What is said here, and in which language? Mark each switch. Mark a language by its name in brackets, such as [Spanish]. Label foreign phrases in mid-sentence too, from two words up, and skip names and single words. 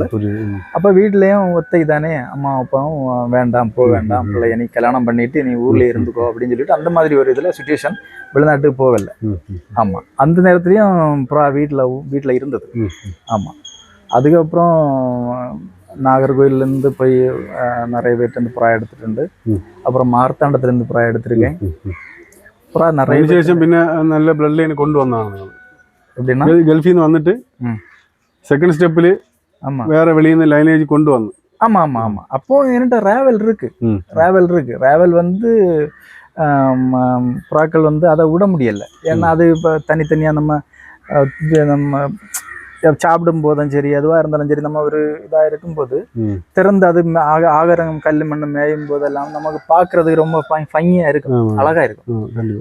[Tamil] அப்போ வீட்லேயும் ஒத்தை தானே, அம்மா அப்பாவும் வேண்டாம், போக வேண்டாம், பிள்ளைய நீ கல்யாணம் பண்ணிட்டு நீ ஊர்லேயே இருந்துக்கோ அப்படின்னு சொல்லிட்டு அந்த மாதிரி ஒரு இதில் சுச்சுவேஷன், வெளிநாட்டுக்கு போகல. ஆமாம், அந்த நேரத்துலையும் புறா வீட்டில் இருந்தது. ஆமாம், அதுக்கப்புறம் நாகர்கோயிலேருந்து போய் நிறைய பேர்ட்டு புறா எடுத்துட்டு, அப்புறம் மார்த்தாண்டத்துலேருந்து புறா எடுத்திருக்கேன். புறா நிறைய [Malayalam] പിന്നെ നല്ല [English] blood line [Malayalam] കൊണ്ടുവന്നാണ് [Tamil] எப்படின்னா [Malayalam] ഗൾഫിൽ നിന്ന് വന്നിട്ട് [English] second step [Tamil] வேற வெளிய இருந்து லைனேஜ் கொண்டு வந்து. ஆமா ஆமா ஆமா, அப்போ என்கிட்ட ரேவல் இருக்கு. ரேவல் வந்து புறாக்கள் வந்து அதை விட முடியல. ஏன்னா அது இப்போ தனித்தனியா நம்ம சாப்பிடும் போதும் சரி, எதுவாக இருந்தாலும் சரி, நம்ம ஒரு இதாக இருக்கும்போது திறந்து அது ஆகாரம் கல் மண்ணு மேயும் போதெல்லாம் நமக்கு பார்க்கறதுக்கு ரொம்ப ஃபங்கியா இருக்கும், அழகா இருக்கும்.